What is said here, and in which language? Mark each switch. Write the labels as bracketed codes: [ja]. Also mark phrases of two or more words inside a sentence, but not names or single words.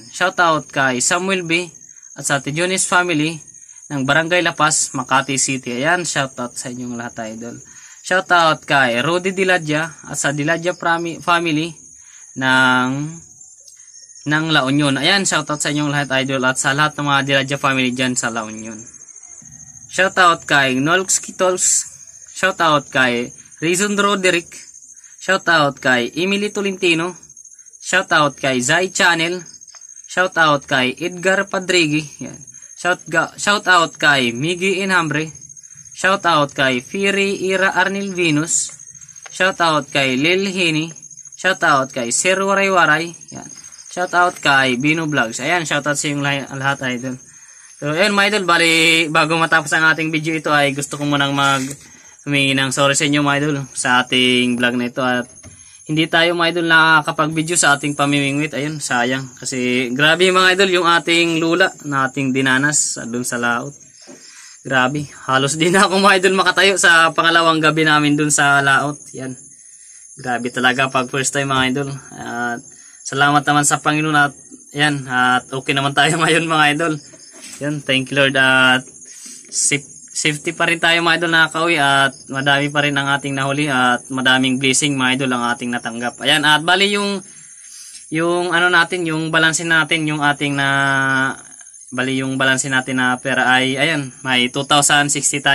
[en] Shout out [tl] kay Samuel B at sa Tijones family ng Barangay Lapas, Makati City. Ayan, [en] shout out [tl] sa inyong lahat idol. [en] Shout out [tl] kay Rudy Diladja at sa Diladja family ng La Union. Ayan, [en] shout out [tl] sa inyong lahat idol at sa lahat ng mga Diladja family dyan sa La Union. [en] Shout out [tl] kay Nolx Kitols. [en] Shout out [tl] kay Rizon Roderick. [en] Shout out [tl] kay Emily Tolentino. [en] Shout out [tl] kay Zai Channel. [en] Shout out [tl] kay Edgar Padrigi. Yan. [en] Shout out [tl] kay Miggy Enhambre. [en] Shout out [tl] kay Firi Ira Arnil Venus. [en] Shout out [tl] kay Lil Hini. [en] Shout out [tl] kay Sir Waray Waray. Yan. [en] Shout out [tl] kay Bino Vlogs. Ayan, [en] shout out [tl] sa yung lahat idol. So, ayun mga idol, bali bago matapos ang ating video ito ay gusto ko munang humingi ng sorry sa inyo mga idol sa ating vlog na ito at hindi tayo mga idol nakakapag-video sa ating pamimingwit. Ayun, sayang. Kasi grabe mga idol yung ating lula na ating dinanas doon sa laot. Grabe. Halos din ako mga idol makatayo sa pangalawang gabi namin doon sa laot. Yan. Grabe talaga pag [en] first time [tl] mga idol. At salamat naman sa Panginoon at yan. At okay naman tayo ngayon mga idol. Yan. [en] Thank you [tl] Lord at safety pa rin tayo mga idol nakakauwi at madami pa rin ang ating nahuli at madaming blessing mga idol ang ating natanggap. Ayan, at bali yung ano natin, yung balansin natin, yung ating yung balansin natin na pera ay ayan, may 2,060 tayo.